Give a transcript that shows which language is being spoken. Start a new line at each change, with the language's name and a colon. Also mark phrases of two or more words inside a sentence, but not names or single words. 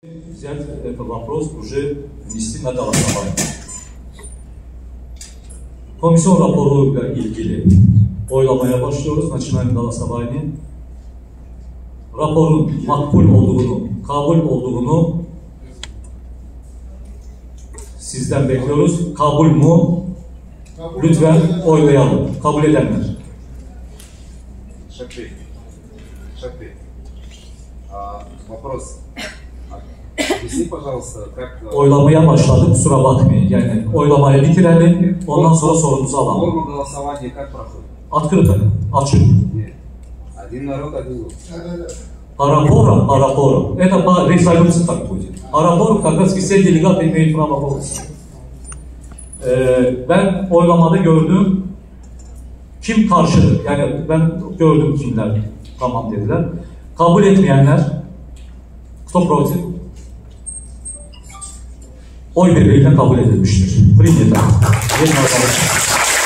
Russian: Взять этот вопрос уже внести на голосование.
Turkish: Komisyon raporuyla ilgili oylamaya başlıyoruz.
Russian: Начинаем голосование.
Turkish: Raporun makbul olduğunu, kabul olduğunu sizden bekliyoruz. Kabul mu? Lütfen oylayalım. Kabul edenler.
Russian: Шапи. Вопрос. Объясни, пожалуйста, как...
Turkish: Oylamaya başladık. Kusura bakmayın. Yani oylamayı bitirelim. Ondan sonra sorumuzu alalım.
Russian: Форма голосования как проходит? Открыто. Açık. Нет. Один народ, один голос. Парапора. Это по резолюции так будет. Парапора как раз все делегаты имеют право голоса.
Turkish: Ben oylamada gördüm. Kim karşı? Yani ben gördüm kimler tamam dediler. Kabul etmeyenler
Russian: кто против?
Turkish: Oy birliğiyle kabul edilmiştir.
Russian: Принято.